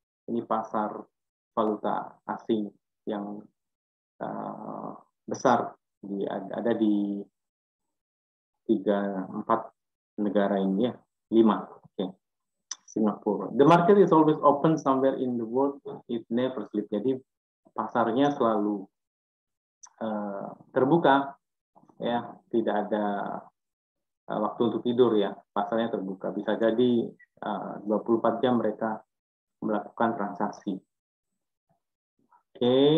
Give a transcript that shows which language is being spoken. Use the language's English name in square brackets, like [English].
[Indonesian] Ini pasar valuta asing yang besar, ada di 4 negara ini ya, 5. Singapura. [English] The market is always open somewhere in the world, it never sleep. [Indonesian] Jadi pasarnya selalu terbuka, ya, tidak ada waktu untuk tidur ya. Pasarnya terbuka. Bisa jadi 24 jam mereka melakukan transaksi. Oke.